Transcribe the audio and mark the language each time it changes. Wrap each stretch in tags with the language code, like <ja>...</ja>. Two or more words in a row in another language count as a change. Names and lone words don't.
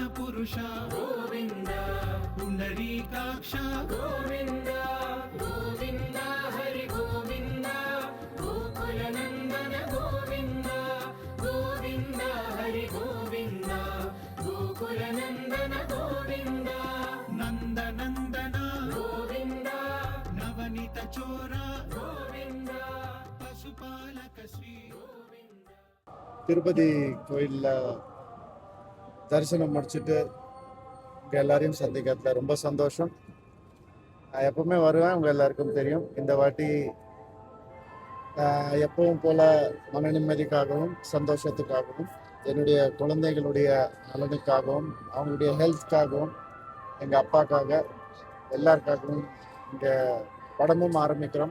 <sa>పురుష గోవింద పుండరీకాక్ష గోవింద గోవింద హరి గోవింద గోకుల నందన గోవింద గోవింద హరి గోవింద గోకుల నందన గోవింద నందనందన గోవింద నవనీత చోర గోవింద పశుపాలక శ్రీ గోవింద.</sa> <ta>திருப்பதி கோயிலில் தரிசனம் முடிச்சுட்டு இங்கே எல்லாரையும் சந்திக்கிறதுல ரொம்ப சந்தோஷம். நான் எப்பவுமே வருவேன், உங்கள் எல்லாருக்கும் தெரியும். இந்த வாட்டி எப்பவும் போல மன நிம்மதிக்காகவும் சந்தோஷத்துக்காகவும் என்னுடைய குழந்தைகளுடைய நலனுக்காகவும் அவங்களுடைய ஹெல்த்காகவும் எங்கள் அப்பாக்காக எல்லாருக்காகவும் இங்கே படமும் ஆரம்பிக்கிறோம்.</ta>